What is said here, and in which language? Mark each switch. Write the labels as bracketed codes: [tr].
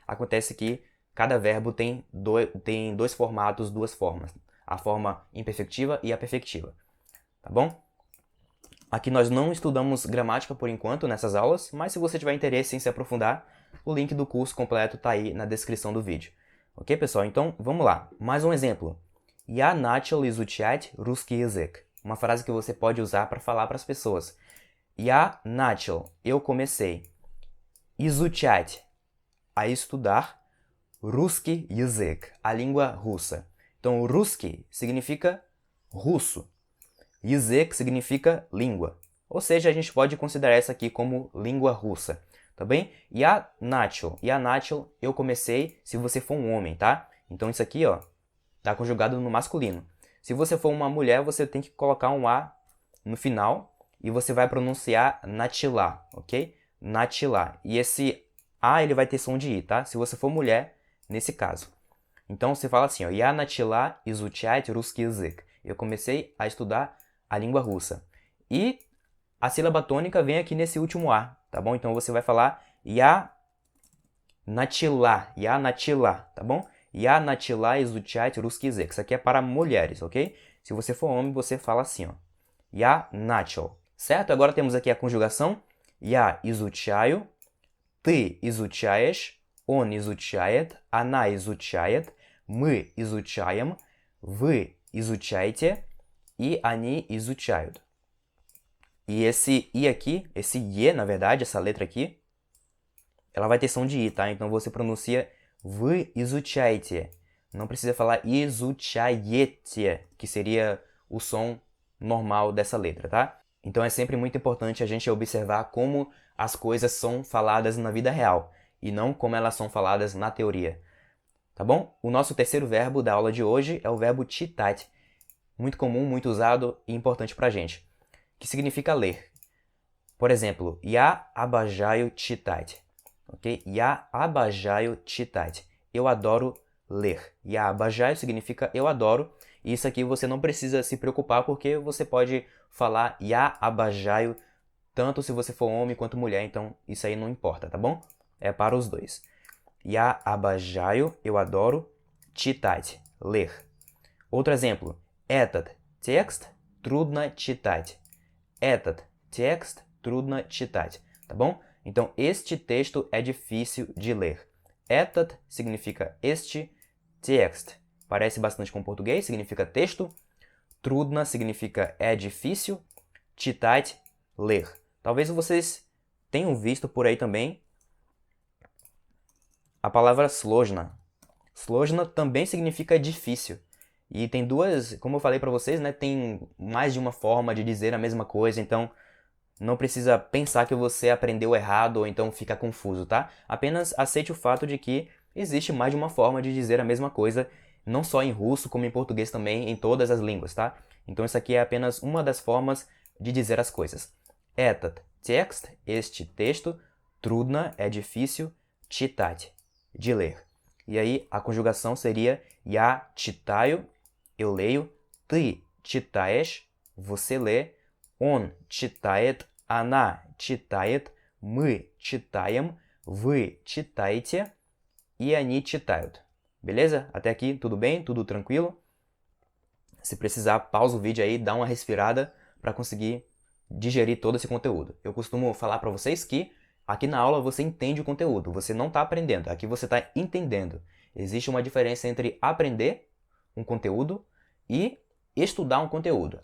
[pt] Acontece que cada verbo tem dois formatos, duas formas. A forma imperfectiva e a perfectiva. Tá bom? Aqui nós não estudamos gramática por enquanto nessas aulas, mas se você tiver interesse em se aprofundar, o link do curso completo tá aí na descrição do vídeo. Ok, pessoal? Então, vamos lá. Mais um exemplo. [ru] Я начал изучать русский язык. [pt] Uma frase que você pode usar para falar para as pessoas. [ru] Я начал, [pt] eu comecei. Изучать, a estudar. [ru] Русский язык, [pt] a língua russa. Então, русский significa russo. Язык significa língua. Ou seja, a gente pode considerar essa aqui como língua russa. Tá bem? [ru] Я начал, [pt] eu comecei se você for um homem, tá? Então isso aqui, ó, tá conjugado no masculino. Se você for uma mulher, você tem que colocar um A no final e você vai pronunciar начала, ok? Начала. E esse A ele vai ter som de I, tá? Se você for mulher, nesse caso. Então você fala assim, ó, [ru] Я начала изучать русский язык. [pt] Eu comecei a estudar a língua russa. E a sílaba tônica vem aqui nesse último A, tá bom? Então você vai falar [ru] Я начала, [pt] tá bom? [ru] Я начала изучать русский язык. [pt] Isso aqui é para mulheres, ok? Se você for homem, você fala assim, ó. [ru] Я начал. [pt] Certo? Agora temos aqui a conjugação. [ru] Я изучаю, ты изучаешь, он изучает, она изучает, мы изучаем, вы изучаете e они изучают. [pt] E esse I aqui, esse E, na verdade, essa letra aqui, ela vai ter som de I, tá? Então você pronuncia [ru] Вы изучаете. [pt] Não precisa falar изучаете, que seria o som normal dessa letra, tá? Então é sempre muito importante a gente observar como as coisas são faladas na vida real e não como elas são faladas na teoria. Tá bom? O nosso terceiro verbo da aula de hoje é o verbo читать. Muito comum, muito usado e importante pra gente. Que significa ler. Por exemplo, [ru] Я обожаю читать. [pt] Ok? [ru] Я обожаю читать. [pt] Eu adoro ler. [ru] Я обожаю [pt] significa eu adoro. E isso aqui você não precisa se preocupar porque você pode falar Я обожаю tanto se você for homem quanto mulher. Então isso aí não importa, tá bom? É para os dois. [ru] Я обожаю, [pt] eu adoro. Читать, ler. Outro exemplo. [ru] Этот текст трудно читать. Этот текст трудно читать. [pt] Tá bom? Então, este texto é difícil de ler. [ru] Этот [pt] significa este. Текст parece bastante com português, significa texto. Трудно significa é difícil. Читать, ler. Talvez vocês tenham visto por aí também a palavra сложно. Сложно também significa difícil. E tem duas, como eu falei para vocês, né, tem mais de uma forma de dizer a mesma coisa, então não precisa pensar que você aprendeu errado ou então fica confuso, tá? Apenas aceite o fato de que existe mais de uma forma de dizer a mesma coisa, não só em russo, como em português também, em todas as línguas, tá? Então isso aqui é apenas uma das formas de dizer as coisas. [ru] Этот текст, [pt] este texto, трудно, é difícil, читать, de ler. E aí a conjugação seria [ru] Я читаю, [pt] eu leio, [ru] ты читаешь, [pt] você lê, [ru] он читает, она читает, мы читаем, вы читаете e они читают. [pt] Beleza? Até aqui tudo bem? Tudo tranquilo? Se precisar, pausa o vídeo aí, dá uma respirada para conseguir digerir todo esse conteúdo. Eu costumo falar para vocês que aqui na aula você entende o conteúdo, você não está aprendendo, aqui você está entendendo. Existe uma diferença entre aprender um conteúdo e estudar um conteúdo.